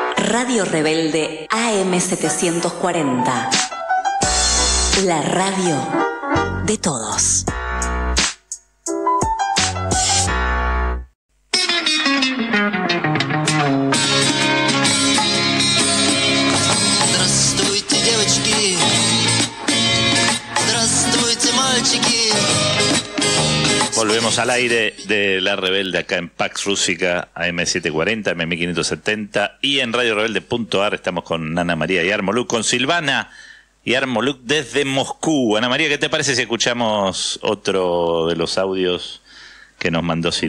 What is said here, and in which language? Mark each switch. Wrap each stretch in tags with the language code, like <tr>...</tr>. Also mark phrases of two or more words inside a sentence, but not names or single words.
<es>Radio Rebelde AM740. La radio de todos.</es> <ru>Здравствуйте, девочки. Здравствуйте, мальчики.</ru> <es>Volvemos al aire de La Rebelde acá en Pax Rússica, AM740, AM1570 y en radiorebelde.ar. Estamos con Ana María Yarmoluk, con Silvana Yarmoluk desde Moscú. Ana María, ¿qué te parece si escuchamos otro de los audios que nos mandó Silvana?</es>